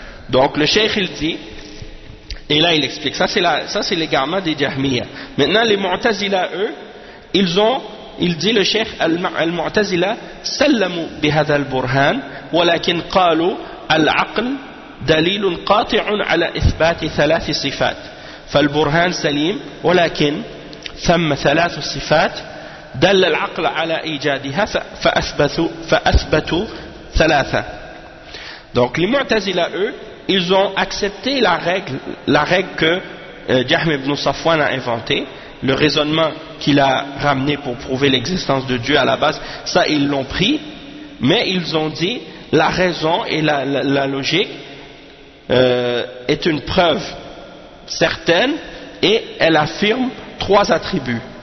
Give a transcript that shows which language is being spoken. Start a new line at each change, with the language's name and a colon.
French: Donc le cheikh il dit, et là il explique, ça c'est l'égarement des Jahmiyyah. Maintenant les Mu'tazila, eux, il dit le cheikh
Arabic: al-Mu'tazila sallamu bihadha al-burhan walakin qalu al-aql دليل قاطع على إثبات ثلاث صفات فالبرهان سليم ولكن ثم ثلاث صفات دل العقل على إيجادها فأثبتوا ثلاثة.
French: Donc les Mu'tazila, eux, ils ont accepté la règle que Jahm ibn Safwan a inventée, le raisonnement qu'il a ramené pour prouver l'existence de Dieu à la base, ça ils l'ont pris, mais ils ont dit la raison et la logique est une preuve certaine et elle affirme trois attributs.